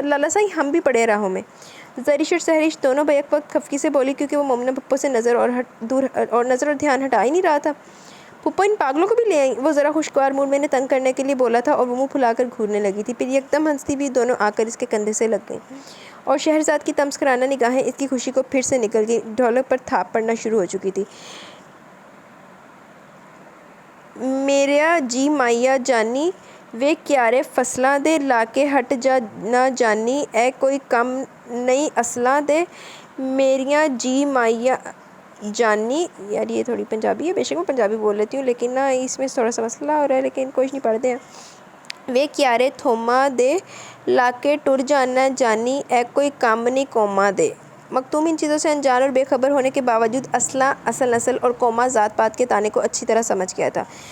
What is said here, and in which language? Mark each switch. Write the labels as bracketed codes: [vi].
[ur] لالا سائی، ہم بھی پڑے راہوں میں. زرش اور سہرش دونوں بیک وقت خفگی سے بولی کیونکہ وہ مومنہ پھپھو سے نظر اور دھیان ہٹا ہی نہیں رہا تھا. پھپھو، ان پاگلوں کو بھی لے آئیں. وہ ذرا خوشگوار موڈ میں انہیں تنگ کرنے کے لیے بولا تھا اور وہ منہ پھلا کر گھورنے لگی تھی. پھر یک دم ہنستی ہوئی دونوں آ کر اس کے کندھے سے لگ گئیں اور شہرزاد کی تمسخرانہ نگاہیں اس کی خوشی کو پھر سے نکل گئیں. ڈھولک پر تھاپ پڑنا شروع ہو چکی تھی. [pa] میریا جی مائیا جانی وے کیارے فصلاں دے لا کے ہٹ جا نہ جانی اے کوئی کم نہیں اصلاں دے میریاں جی مائیا جانی. [ur] یار یہ تھوڑی پنجابی ہے، بے شک میں پنجابی بول لیتی ہوں لیکن نا اس میں تھوڑا سا مسئلہ ہو رہا ہے، لیکن کوئی نہیں پڑھتے ہیں. [pa] وے کیارے تھوما دے لا کے ٹر جانا جانی اے کوئی کام نہیں قوما دے. [ur] مکتوم ان چیزوں سے انجان اور بے خبر ہونے کے باوجود اصلاں، اصل نسل اور قوما ذات پات کے تانے کو اچھی طرح سمجھ گیا تھا.